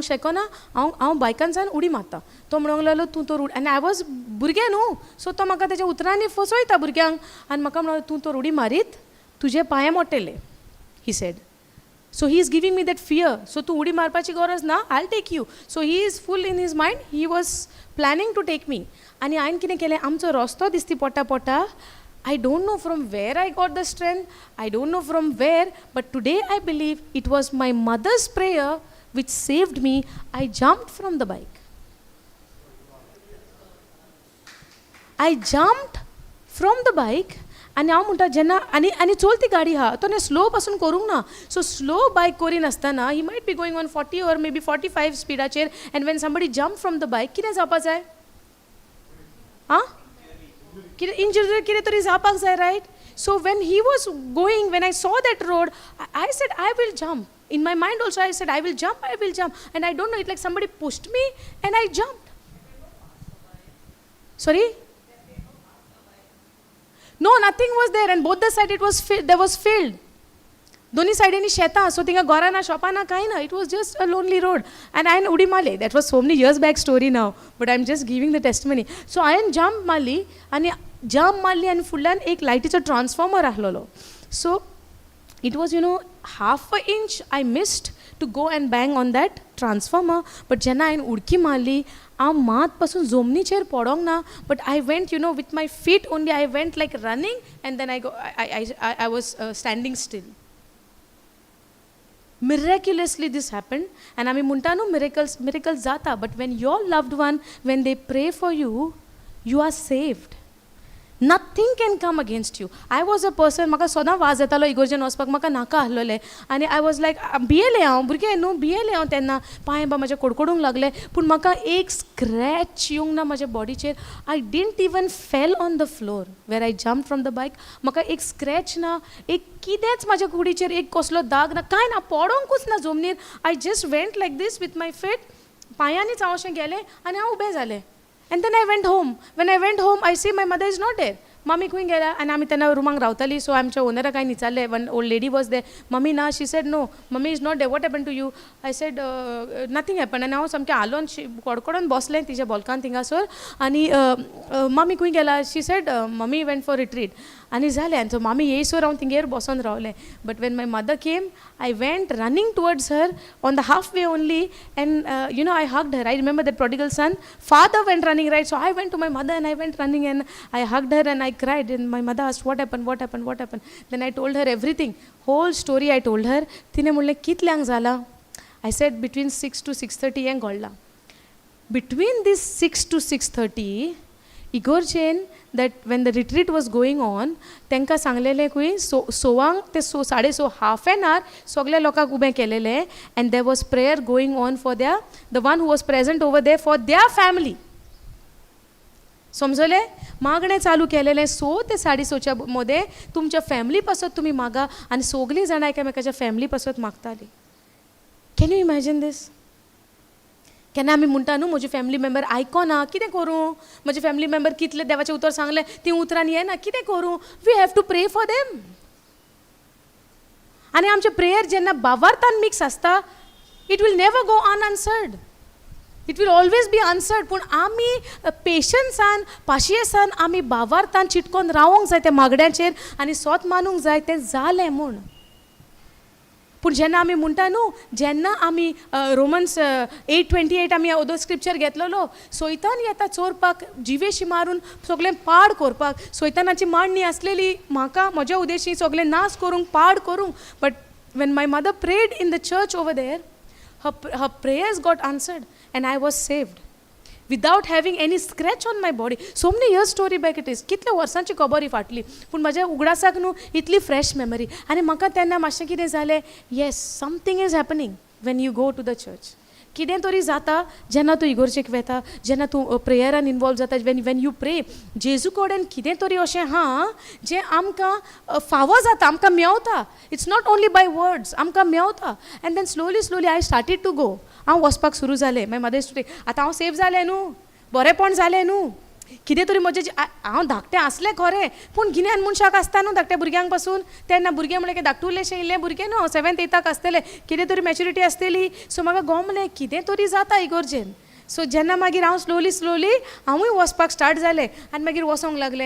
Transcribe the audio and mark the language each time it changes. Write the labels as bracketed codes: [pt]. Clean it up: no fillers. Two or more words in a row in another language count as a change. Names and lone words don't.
[kok] शकना हांव बायकान सावन उडी मारता तो म्हणूंक लागलो तूं तर आनी [en] I was [kok] भुरगें न्हू सो तो म्हाका तेज्या उतरांनी फसयता भुरग्यांक आनी म्हाका म्हणलो तूं तर उडी मारीत तुजे पांय मोडटले [en] he said so he is giving me that fear so [kok] तूं उडी मारपाची गरज ना [en] I will take you so he is full in his mind he was planning to take me [kok] आनी हांवें कितें केलें आमचो रस्तो दिसती पोटा [en] I don't know from where I got the strength. I don't know from where. But today I believe it was my mother's prayer which saved me. I jumped from the bike. I jumped from the bike. [kok] आनी हांव म्हणटा जेन्ना आनी चलती गाडी आहा तो न्ही स्लो पासून करूंक ना सो [en] slow bike [kok] करी नासतना [en] he might be going on 40 or maybe 45 स्पिडाचेर and when somebody jump from the bike [kok] कितें जावपा जाय आं कितें इंजरी कितें तरी जावपाक जाय [en] right so when he was going when I saw that road I said I will jump in my mind also I said I will jump and I don't know it like somebody pushed me and I jumped sorry No, nothing was there and both the side it was there was filled. [kok] दोनी सायडीनी शेतां सो थिंगा घरां ना शॉपां ना कांय ना [en] it was just a lonely road and [kok] हांवें उडी मारली [en] that was so many years back story now but I am just giving the testimony so [kok] हांवें जम्प मारली आनी फुडल्यान एक लायटीचो ट्रान्सफॉर्मर आहलोलो [en] सो it was half a inch I missed to go and bang on that transformer but [kok] जेन्ना हांवें उडकी मारली हांव मात पासून जमनीचेर पडोंक ना [en] but I went with my feet only I went like running and then I was standing still Miraculously this happened. [kok] And आम्ही म्हणटा न्हू miracles जाता. [en] But when your loved one, when they pray for you, you are saved. Nothing can come against you. I was a person, [kok] म्हाका सदां वाज येतालो इगोर्जेन वचपाक, म्हाका नाका आसलोलें. [en] आनी I was like, [kok] भियेलें हांव, भुरगें न्हू, भियेलें हांव तेन्ना, पांय बा म्हाजे कडकडूंक लागले. पूण म्हाका एक स्क्रॅच येवंक ना म्हाज्या बॉडीचेर. [en] I didn't even fell on the floor where I jumped from the bike. [kok] म्हाका एक स्क्रॅच ना, एक कितेंच म्हाज्या कुडीचेर एक कसलो दाग ना, कांय ना, पडोंकूच ना जमनीर. [en] I just went like this with my feet. [kok] पांयांनीच हांव अशें गेलें आनी हांव उबें जालें. [en] And then I went home. When I went home, I see my mother is not there. [kok] Mommy खंय गेल्या? आनी आमी तेन्ना रुमांक रावताली, सो आमच्या ओनराक हांवें विचारलें, [en] one old lady was there. [kok] मम्मी ना, [en] She said no, mummy is not there, what happen to you? I said nothing happen. [kok] आनी हांव सामकें आलोन कडकडून बसलें तिच्या बॉल्कान थिंगासोर. आनी मम्मी खंय गेला? [en] She said mummy went for retreat. [kok] आनी जालें. आनी सो मम्मी येयसोर हांव थिंगेर बसोन रावलें. [en] But when my mother came, I went running towards her on the halfway only, and I hugged her. I remember that prodigal son, father went running, right? So I went to my mother and I went running and I hugged her and I cried. And my mother asked, what happened, what happened, what happened? Then I told her everything, whole story I told her. [kok] तिने म्हणलें कितल्यांक जाला? [en] I said between 6 to 6:30 [kok] हें घडलां. [en] Between this 6 to 6:30, इगोर्जेन that when the retreat was going on, [kok] तांकां सांगलेलें खंय सोवांक ते 6:30 [en] half an hour [kok] सगल्या लोकांक उबें केलेलें. [en] And there was prayer going on for the one who was present over there for their family. [kok] समजले? मागणें चालू केलेलें 6 ते 6:30च्या मध्ये तुमच्या फॅमिली पासत तुमी मागा आनी सगलीं जाणां एकामेकाच्या फॅमिली पासत मागतालीं. [en] Can you imagine this? [kok] केन्ना आमी म्हणटा न्हू, म्हजी [en] family member [kok] आयकोना, कितें करूं? म्हजे [en] family member [kok] कितले देवाचें उतर सांगलें, ती उतरान येना, कितें करूं? [en] We have to pray for them. [kok] आनी आमचें प्रेयर जेन्ना भावार्थान मिक्स आसता, [en] it will never go unanswered. It will always be answered. [kok] पूण आमी पेशन्सान, पाशियेसान आमी भावार्थान चिटकोन रावोंक जाय त्या मागण्यांचेर आनी सोत मानूंक जाय तें जालें म्हूण. पूण जेन्ना आमी म्हणटा न्हू, जेन्ना आमी रोमन्स 8:28 आमी ओदो स्क्रिप्चर घेतलेलो, सोयतान येता चोरपाक, जिवेशी मारून सगळें पाड करपाक. सोयतानाची मांडणी आसलेली म्हाका, म्हज्या उद्देशी सगळें नाश करूंक, पाड करूंक. [en] But when my mother prayed in the church over there, her prayers got answered and I was saved without having any scratch on my body. So many years story back it is. [kok] कितल्या वर्सांची खबर ही फाटली, पूण म्हाज्या उगडासाक न्हू इतली [en] fresh memory. [kok] आनी म्हाका तेन्ना मातशें कितें जालें, [en] yes, something is happening when you go to the church. [kok] कितें तरी जाता जेन्ना तूं इगोर्जेक वेता, जेन्ना तूं प्रेयरान इनवॉल्व जाता, [en] when you pray. [kok] जेजू कडेन कितें तरी अशें जें आमकां फावो जाता, आमकां मेवता. [en] It's not only by words, [kok] आमकां मेवता. [en] And then slowly I started to go. [kok] हांव वचपाक सुरू जालें. मागीर मदर स्टुडे आतां हांव सेफ जालें न्हू, बरेंपण जालें न्हू. कितें तरी म्हजें हांव धाकटें आसलें खरें, पूण गिन्यान मनशाक आसता न्हू धाकट्या भुरग्यांक पासून. तेन्ना भुरगें म्हणलें की धाकटुलेशें इल्लें भुरगें न्हू, 7th 8th आसतलें, कितें तरी मॅच्युरिटी आसतली. सो म्हाका गमलें कितें तरी जाता इगोर्जेन. सो जेन्ना मागीर हांव स्लोली हांवूय वचपाक स्टार्ट जालें आनी मागीर वचोंक लागलें.